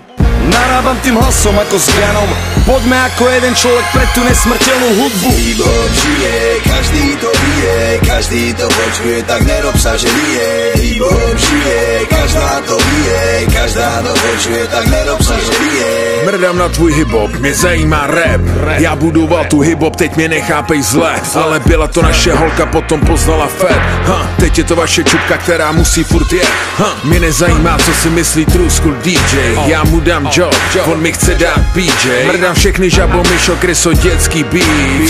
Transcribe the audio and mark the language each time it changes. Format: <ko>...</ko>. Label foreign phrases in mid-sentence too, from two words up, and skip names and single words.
<sk>Narábam tým hlasom ako s Janom. Poďme ako jeden človek pre tú nesmrteľnú hudbu. Hip-hop žije, každý to vie, každý to počuje, tak nerob sa, že nie. Hip-hop žije, každá to vie, každá to počuje, tak nerob sa, že nie.</sk> <cs>Mrdám na tvůj hip-hop, mě zajímá rap. Já budoval tu hip-hop, teď mě nechápej zle. Ale byla to naše holka, potom poznala Fed. Teď je to vaše čupka, která musí furt jet. Mě nezajímá, co si myslí True School DJ. Já mu dám job, on mi chce dát PJ. Mrdám všechny žabo, Mišo, Kryso, dětský beef.</cs>